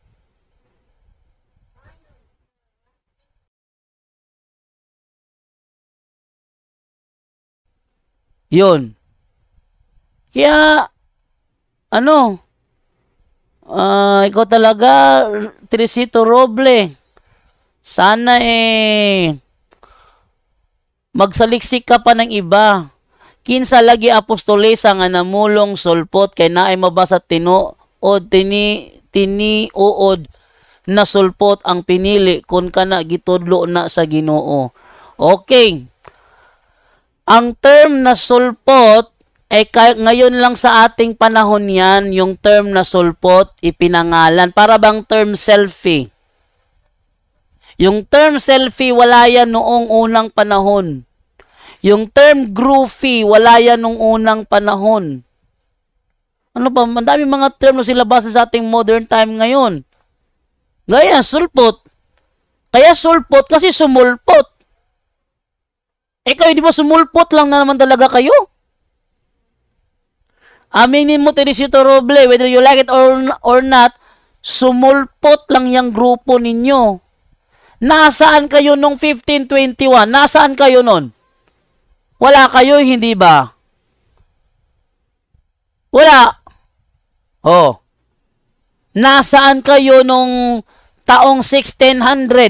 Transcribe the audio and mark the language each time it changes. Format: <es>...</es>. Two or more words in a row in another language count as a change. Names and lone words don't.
<tl>Yun. Kaya, ikaw talaga, Teresito Roble, sana magsaliksik ka pa ng iba.</tl> <ceb>Kinsa lagi apostolesa nga namulong sulpot, kay naay mabasa tiniuod na sulpot ang pinili, kung kana gitudlo na sa Ginoo.</ceb> <tl>Okay. Ang term na sulpot, ngayon lang sa ating panahon yan, yung term na sulpot, ipinangalan. Para bang term selfie? Yung term selfie, wala yan noong unang panahon. Yung term groovy, wala yan noong unang panahon. Ang dami mga term na sila basa sa ating modern time ngayon. Gaya, sulpot. Kaya sulpot kasi sumulpot. Kayo, di ba sumulpot lang na naman talaga kayo? Aminin mo, Teresito Roble,</tl> <en>whether you like it or not,</en> <tl>sumulpot lang yung grupo ninyo. Nasaan kayo nung 1521? Nasaan kayo nun? Wala kayo, hindi ba? Wala. Oh. Nasaan kayo nung taong 1600?</tl>